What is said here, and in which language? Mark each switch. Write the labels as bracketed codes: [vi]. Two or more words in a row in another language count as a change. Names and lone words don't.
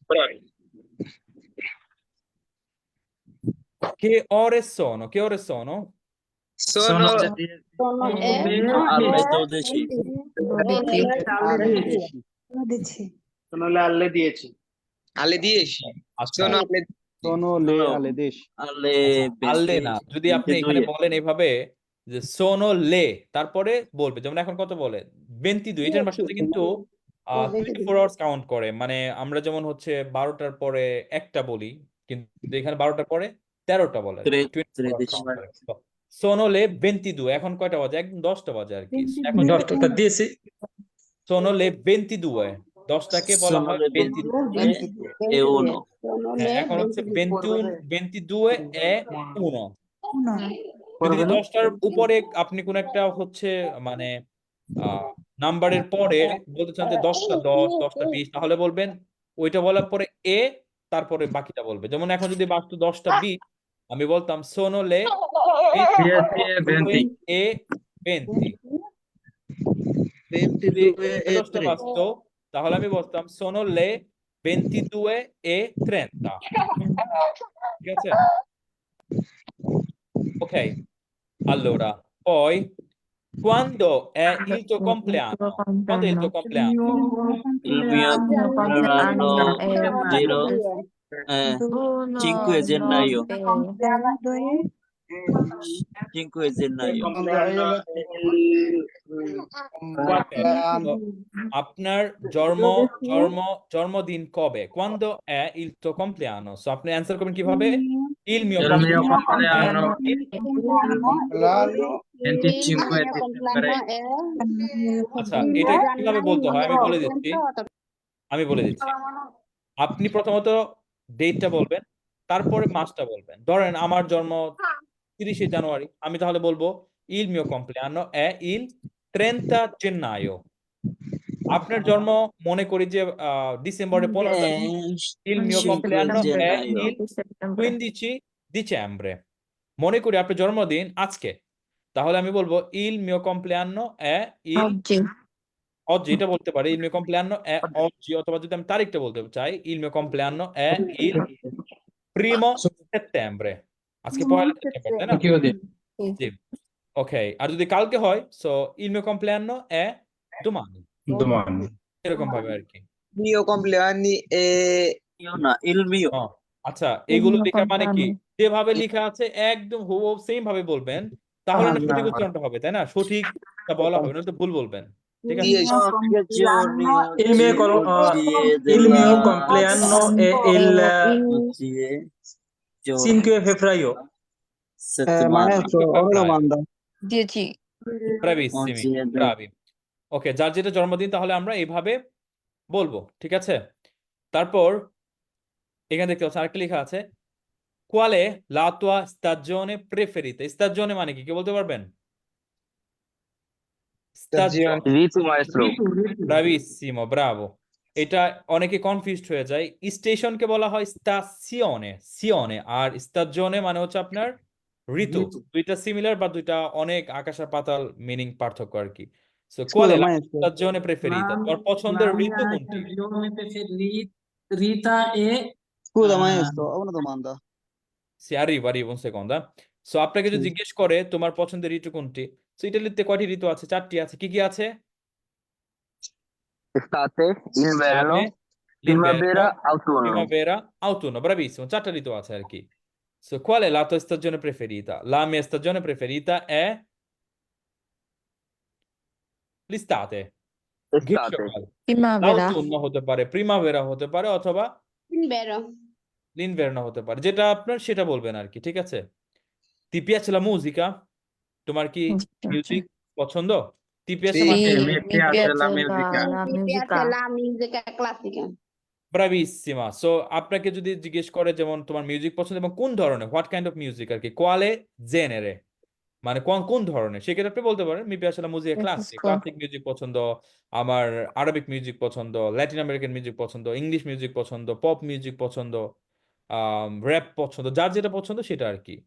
[it] Che ore sono? Che ore sono? sono Sono Alle 12. 12. Sono le alle 10. alle 10. [bn] আচ্ছা, [it] Sono alle Sono le alle 10. Alle আল্লে 20. [bn] না, যদি আপনি এখানে 22 বলেন এভাবে যে [it] sono le, [bn] তারপরে বলবে, যেমন এখন কত বলে 22, এটার ভাষাতে কিন্তু 24 আওয়ার্স কাউন্ট করে। মানে আমরা যেমন হচ্ছে 12টার পরে একটা বলি, কিন্তু এখানে 12টার পরে 13টা বলে, 24 [en] hours count [bn] করে। তো [it] sono le [bn] 22, এখন কয়টা বাজে? একদম 10টা বাজে আর কি। এখন 10টা 10 [it] sono le [bn] 22, 10টাকে বলা হয় [it] Sono le 22 22 e 1. Sono [bn] হ্যাঁ [it] le [bn] এখন হচ্ছে [it] 22. 22 e 1 uno, [bn] যদি 10টার উপরে আপনি কোন একটা হচ্ছে মানে নাম্বারের পরে বলতে চান যে 10টা 10 10টা 20 তাহলে বলবেন ওইটা বলার পরে এ তারপরে বাকিটা বলবে। যেমন এখন যদি বাসতো 10টা 20 আমি বলতাম [it] sono le 22 e 20 [bn] যদি [it] 22 e [bn] 10টা [it] 3. [bn] বাজতো তাহলে আমি বলতাম [it] sono le 22 e 30 [bn] ঠিক আছে [it] ok allora poi quando è il tuo compleanno quando è il tuo compleanno Il mio compleanno è 0, 5 gennaio. 5 gennaio. Guarda, [bn] আপনার জন্মদিন কবে? [it] Quando è il tuo compleanno? [bn] So আপনি অ্যান্সার করবেন কিভাবে? [it] Il mio compleanno l'anno 25 Il mio compleanno è [bn] আচ্ছা এটা কিভাবে বলতে হয় আমি বলে দিচ্ছি 30. আপনি প্রথমত ডেটটা বলবেন তারপরে মাসটা বলবেন। ধরেন আমার জন্ম 30 জানুয়ারি আমি তাহলে বলবো [it] il mio compleanno è il 30 gennaio [bn] আপনার জন্ম মনে করি যে ডিসেম্বরের 15 তারিখ [it] il mio [bn] 5 [it] compleanno è gennaio. il 15 dicembre [bn] মনে করি আপনার জন্মদিন আজকে তাহলে আমি বলবো [it] il mio compleanno è il oggi [bn] oggi এটা বলতে পারি [it] il mio compleanno è oggi [bn] অথবা যদি আমি তারিখটা বলতে চাই [it] il mio compleanno è il 1 settembre [bn] আজকে 1 সেপ্টেম্বর তাই না জি ওকে আর যদি কালকে হয় সো [it] il mio compleanno è domani [bn] এরকম ভাবে আর কি [it] mio compleanni e Io no, il mio. [bn] আচ্ছা [it] il [bn] এগুলো [it] mio [bn] লেখা মানে কি [it] compleanno [bn] যেভাবে লেখা আছে একদম হুবহু সেম ভাবে বলবেন তাহলে না সঠিক উচ্চারণটা হবে তাই না সঠিকটা বলা হবে না তো ভুল বলবেন ঠিক আছে 10 [it] Che giorni Il mio, oggi è il mio della... compleanno è il Oggi è 5 febbraio. settimana. Febbraio. domanda. 10 bravissimi Oggi è [bn] bravi ওকে যার যেটা জন্মদিন তাহলে আমরা এইভাবে বলবো ঠিক আছে তারপর এখানে দেখতে পাচ্ছেন আরেকটা লেখা আছে [it] qual è la tua stagione preferita [bn] stagione মানে কি বলতে পারবেন stagione ঋতু maestro. bravissimo bravo এটা অনেকে কনফিউজড হয়ে যায় স্টেশনকে বলা হয় সিওনে আর স্টাজিone মানে হচ্ছে আপনার ঋতু দুইটা সিমিলার বা দুইটা অনেক আকাশ আর পাতাল মিনিং পার্থক্য আর কি সো [it] qual è la tua stagione preferita [bn] তোর পছন্দের ঋতু কোনটি [it] Rita e Scusa maestro, ho una domanda. sì arrivo un secondo [bn] সো আপনাকে যদি জিজ্ঞেস করে তোমার পছন্দের ঋতু কোনটি সো ইতালিতে কয়টি ঋতু আছে 4টি আছে কি কি আছে [it] Estate, inverno, l'inverno, autunno. primavera, autunno, bravissimo, [bn] 4টা ঋতু আছে আর কি [it] so qual è la tua stagione preferita la mia stagione preferita è l'estate Estate. primavera [bn] l'autunno হতে পারে primavera হতে পারে অথবা [it] Vero. [bn] l'inverno হতে পারে যেটা আপনার সেটা বলবেন আর কি ঠিক আছে [it] ti piace la musica [bn] তোমার কি [it] Mi piace. [bn] মিউজিক পছন্দ [it] ti piace sì, la mi piace la Mi musica piace la musica classica. [bn] ব্রাভিসিমা সো আপনাকে যদি জিজ্ঞেস করে যেমন তোমার মিউজিক পছন্দ এবং কোন ধরনের [en] what kind of music [bn] আর কি [it] quale genere [bn] মানে কোন ধরনের সেক্ষেত্রে আপনি বলতে পারেন [it] mi piace la musica [bn] ক্লাসিক মিউজিক পছন্দ আমার আরবিক মিউজিক পছন্দ ল্যাটিন আমেরিকান মিউজিক পছন্দ ইংলিশ মিউজিক পছন্দ পপ মিউজিক পছন্দ র‍্যাপ পছন্দ যার যেটা পছন্দ সেটা আর কি